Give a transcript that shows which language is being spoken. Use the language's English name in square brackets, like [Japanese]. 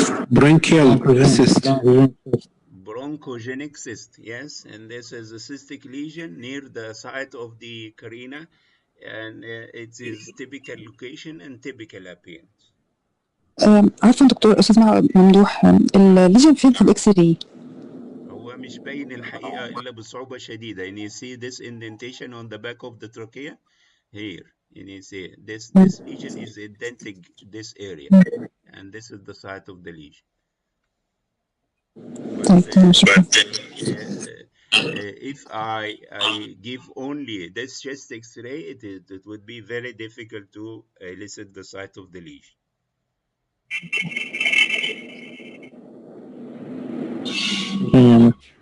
[English] Bronchial cyst. Bronchogenic cyst, yes, and this is a cystic lesion near the site of the carina, and it is typical location and typical appearance. [Arabic] عارفه دكتور استاذ ممدوح الليجن فين في الاكس راي؟ هو مش باين الحقيقة إلا بصعوبة شديدة. [English] And you see this indentation on the back of the trachea here. And you see this lesion is indenting this area, and this is the site of the lesion. But If I give only this chest X-ray, it would be very difficult to elicit the site of the lesion.